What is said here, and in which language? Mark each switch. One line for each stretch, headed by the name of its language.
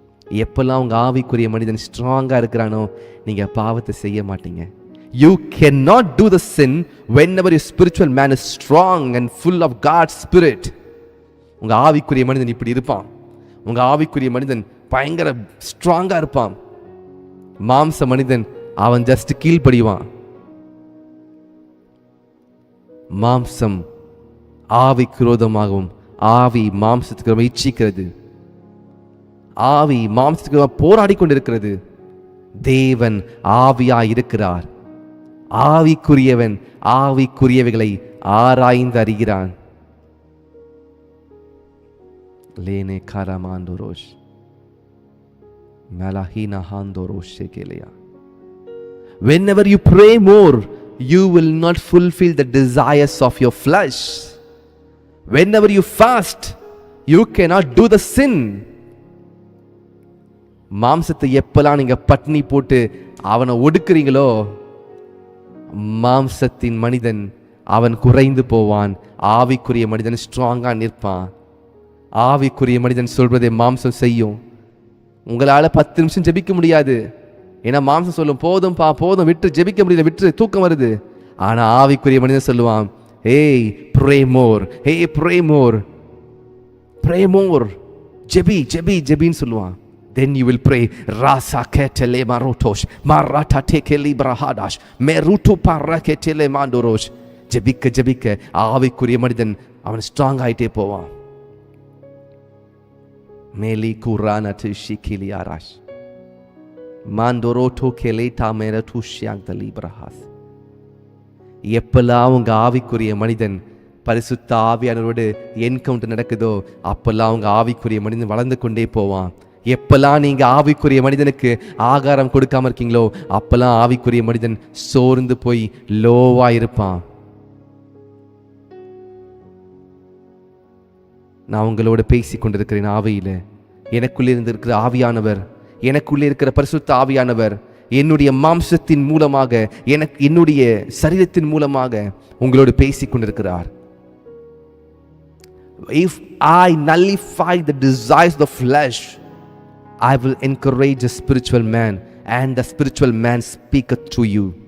Tamil: எப்பெல்லாம் உங்க ஆவிக்குரிய மனிதன் ஸ்ட்ராங்கா இருக்கிறானோ நீங்க பாவத்தை செய்ய மாட்டீங்க.
English: You cannot do the sin whenever your spiritual man is strong and full of God's spirit.
Tamil: உங்க ஆவிக்குரிய மனிதன் இப்படி இருப்பான். உங்க ஆவிக்குரிய மனிதன் பயங்கர ஸ்ட்ராங்கா இருப்பான். மாம்ச மனிதன் அவன் ஜஸ்ட் கீழ்ப்படிவான். மாம்சம் ஆவிக்கு விரோதமாகவும் ஆவி மாம்சத்துக்கு இச்சிக்கிறது. ஆவி மாம்சத்துக்கு போராடி கொண்டிருக்கிறது. தேவன் ஆவியாய் இருக்கிறார். ஆவிக்குரியவன் ஆவிக்குரியவைகளை ஆராய்ந்து அறிகிறான். லேனே கரமாண்டோரோஷ் மலஹீனா ஹாண்டோரோஷே கேலையா.
English: Whenever you pray more, you will not fulfill the desires of your flesh. Whenever you fast, you cannot do the sin.
Tamil: மாம்சத்தை எப்பெல்லாம் நீங்க பட்னி போட்டு அவனை ஒடுக்குறீங்களோ மாம்சத்தின் மனிதன் அவன் குறைந்து போவான். ஆவிக்குரிய மனிதன் ஸ்ட்ராங்கா நிற்பான். ஆவிக்குரிய மனிதன் சொல்றதை மாம்சம் செய்யும். உங்களால 10 நிமிஷம் ஜெபிக்க முடியாது. ஏன்னா மாம்சம் சொல்லும், போதும்பா போதும், விட்டு ஜெபிக்க முடியல, விட்டு தூக்கம் வருது. ஆனா ஆவிக்குரிய மனிதன் சொல்லுவான்,
English: hey pray more, hey pray more,
Tamil: pray more, JP JP ஜெபின்னு சொல்லுவான்.
English: Then you will pray rasa ketele marotosh marata tekeli brahadash merutu paraketele mandorosh.
Tamil: ஜெபிக்க ஜெபிக்க ஆவிக்குரிய மனிதன் அவன் ஸ்ட்ராங் ஆயிட்டே போவான். மேலி Khurana திஷிகிலி arash mandoroto keleta meratu shyagdali brahas. எப்பெல்லாம் உங்க ஆவிக்குரிய மனிதன் பரிசுத்த ஆவியானவரோடு என்கவுண்டர் நடக்குதோ அப்பெல்லாம் உங்க ஆவிக்குரிய மனிதன் வளர்ந்து கொண்டே போவான். எப்பெல்லாம் நீங்க ஆவிக்குரிய மனிதனுக்கு ஆகாரம் கொடுக்காம இருக்கீங்களோ அப்பெல்லாம் ஆவிக்குரிய மனிதன் சோர்ந்து போய் லோவா இருப்பான். நான் உங்களோட பேசி கொண்டிருக்கிறேன் ஆவியில. எனக்குள்ளே இருந்து இருக்கிற ஆவியானவர், எனக்குள்ளே இருக்கிற பரிசுத்த ஆவியானவர் என்னுடைய மாம்சத்தின் மூலமாக என்னுடைய சரீரத்தின் மூலமாக உங்களோடு பேசிக் கொண்டிருக்கிறார்.
English: If I nullify the desires of the flesh, I will encourage the spiritual man and the spiritual man speaketh to you.